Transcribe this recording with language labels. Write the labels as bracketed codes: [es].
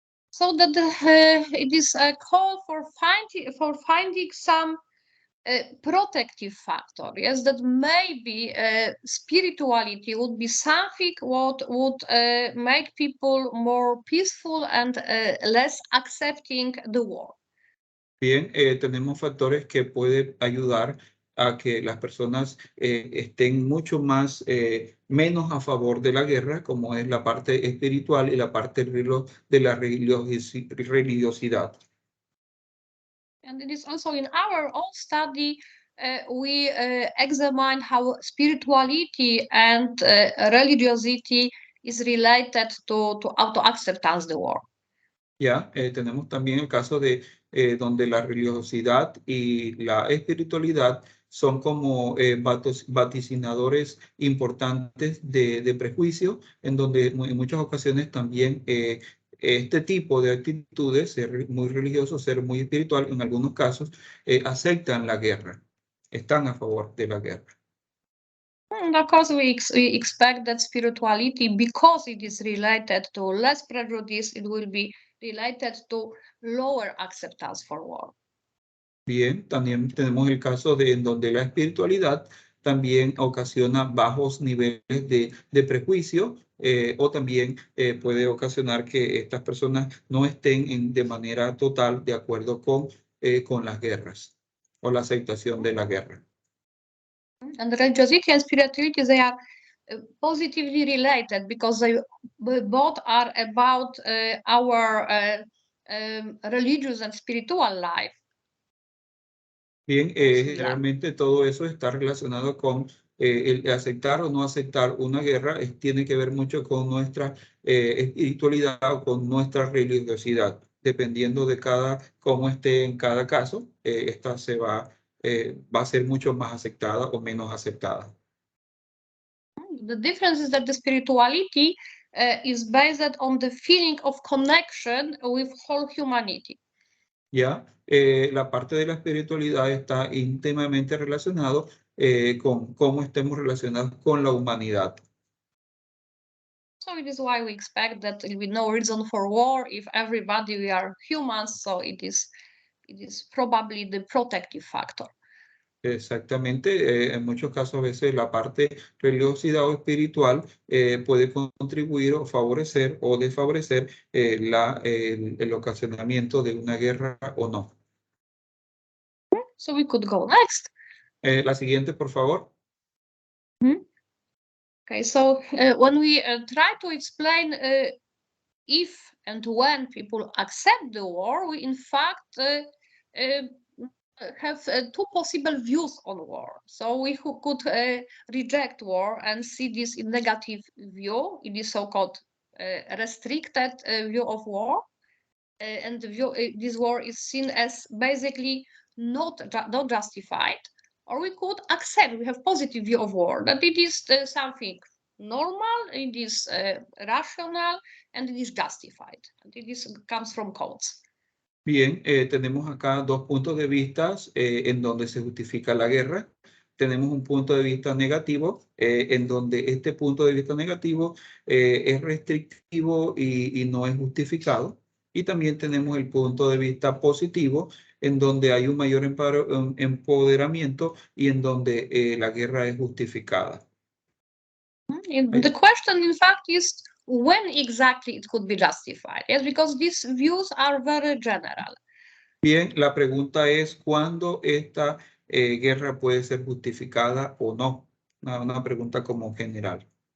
[en] So that it is a call for finding some protective factor. Yes, that maybe spirituality would be something what would make people more peaceful and less accepting the war. [es] Bien, tenemos factores que pueden ayudar a que las personas estén mucho menos a favor de la guerra, como es la parte espiritual y la parte de la religiosidad. [en] And it is also in our own study, we examine how spirituality and religiosity is related to auto-acceptance the war. [es] Ya, tenemos también el caso de donde la religiosidad y la espiritualidad son como vaticinadores importantes de prejuicio, en donde en muchas ocasiones también este tipo de actitudes, ser muy religioso, ser muy espiritual, en algunos casos aceptan la guerra, están a favor de la guerra. [en] And of course, we expect that spirituality, because it is related to less prejudice, it will be related to lower acceptance for war. [es] Bien, también tenemos el caso de en donde la espiritualidad también ocasiona bajos niveles de prejuicio o también puede ocasionar que estas personas no estén de manera total de acuerdo con las guerras o la aceptación de la guerra. [en] And religiosity and spirituality, they are positively related because they both are about our religious and spiritual life. [es] Bien, generalmente todo eso está relacionado con el aceptar o no aceptar una guerra, tiene que ver mucho con nuestra espiritualidad o con nuestra religiosidad. Dependiendo de cómo esté en cada caso, esta va a ser mucho más aceptada o menos aceptada. [en] The difference is that the spirituality is based on the feeling of connection with whole humanity. [es] ¿Ya? La parte de la espiritualidad está íntimamente relacionado con cómo estemos relacionados con la humanidad. [en] So it is why we expect that there will be no reason for war if everybody we are humans. So it is probably the protective factor. [es] Exactamente, en muchos casos a veces la parte religiosidad o espiritual puede contribuir o favorecer o desfavorecer el ocasionamiento de una guerra o no. [en] So we could go next. [es] La siguiente, por favor. [en] Okay, so when we try to explain if and when people accept the war, we in fact have two possible views on war. So we could reject war and see this in negative view, in this so-called restricted view of war. And the view, this war is seen as basically not justified. Or we could accept, we have positive view of war, that it is something normal, it is rational, and it is justified. And it comes from codes. [es] Bien, tenemos acá dos puntos de vista en donde se justifica la guerra. Tenemos un punto de vista negativo, en donde este punto de vista negativo es restrictivo y no es justificado. Y también tenemos el punto de vista positivo, en donde hay un mayor empoderamiento y en donde la guerra es justificada. [en] The question, in fact, is when exactly it could be justified. Yes, because these views are very general. [es] Bien, la pregunta es cuándo esta guerra puede ser justificada o no. Una pregunta como general.